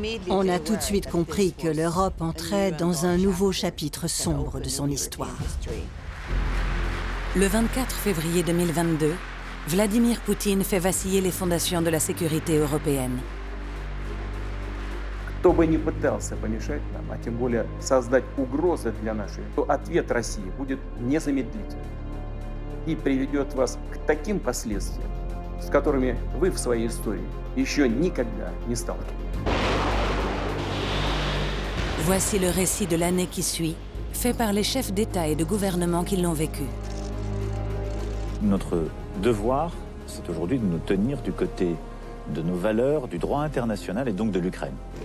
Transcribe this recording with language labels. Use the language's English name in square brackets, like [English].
[French] On a tout de suite compris que l'Europe entrait dans un nouveau chapitre sombre de son histoire. Le 24 février 2022, Vladimir Poutine fait vaciller les fondations de la sécurité européenne. [Russian] Кто бы ни пытался помешать нам, а тем более создать угрозы для нашей, то ответ России будет незамедлительным и приведет вас к таким последствиям, с которыми вы в своей истории еще никогда не сталкивались. [French] Voici le récit de l'année qui suit, fait par les chefs d'État et de gouvernement qui l'ont vécu. Notre devoir, c'est aujourd'hui de nous tenir du côté de nos valeurs, du droit international et donc de l'Ukraine.